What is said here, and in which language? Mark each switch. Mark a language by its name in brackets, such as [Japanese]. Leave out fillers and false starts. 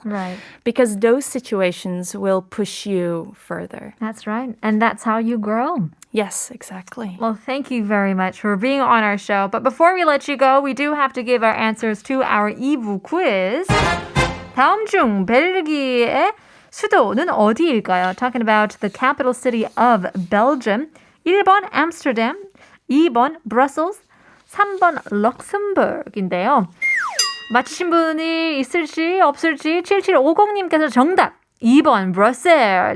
[English] Right. Because those situations will push you further. That's right. And that's how you grow. Yes, exactly. Well, thank you very much for being on our show. But before we let you go, we do have to give our answers to our 2부 quiz. [Korean] 다음 중 벨기에의 수도는 어디일까요? [English] Talking about the capital city of Belgium. [Korean] 1번 Amsterdam, 2번 Brussels, 3번 럭셈버그인데요. 맞히신 분이 있을지 없을지 7750님께서 정답 2번 브뤼셀.